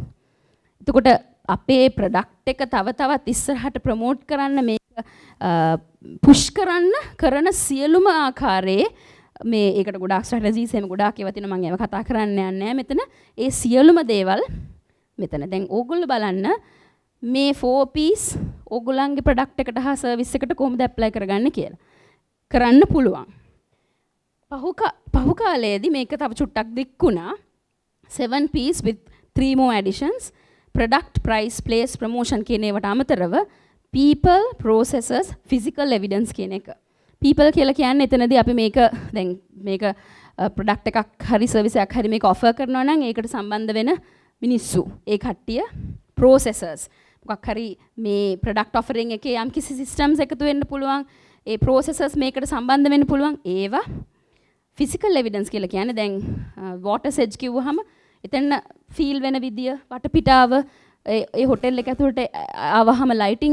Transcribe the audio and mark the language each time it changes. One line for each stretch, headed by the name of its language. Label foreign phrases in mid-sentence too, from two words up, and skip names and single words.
Sinhala: එතකොට අපේ ප්‍රොඩක්ට් එක තව තවත් ඉස්සරහට ප්‍රොමෝට් කරන්න මේක පුෂ් කරන්න කරන සියලුම ආකාරයේ මේ ඒකට ගොඩාක් ස්ට්‍රැටජිස් එහෙම ගොඩාක් ඒවා තියෙනවා මම ඒවා කතා කරන්න යන්නේ නැහැ මෙතන. ඒ සියලුම දේවල් මෙතන දැන් ඕගොල්ලෝ බලන්න මේ 4 piece ඕගොල්ලන්ගේ ප්‍රොඩක්ට් එකට හා සර්විස් එකට කොහොමද ඇප්ලයි කරගන්නේ කියලා. කරන්න පුළුවන්. පහු කාලයේදී මේක තව චුට්ටක් දික්කුණා.
English: 7 piece with 3 more additions. product price place promotion
Sinhala: කියන ඒවට අමතරව
English: people processes physical evidence
Sinhala: කියන එක. people කියලා කියන්නේ එතනදී අපි මේක දැන් මේක product එකක් හරි service එකක් හරි මේක offer කරනවා නම් ඒකට සම්බන්ධ වෙන මිනිස්සු. ඒ කට්ටිය processes. මොකක් හරි මේ
English: product offering
Sinhala: එකේ යම් කිසි systems එකතු වෙන්න පුළුවන්. ඒ processes මේකට සම්බන්ධ වෙන්න පුළුවන්. ඒවා
English: physical evidence
Sinhala: කියලා කියන්නේ දැන්
English: water sedge
Sinhala: කිව්වහම එතන ෆීල් වෙන විදිය වටපිටාව ඒ හොටෙල් එක ඇතුළට ආවහම ලයිටින්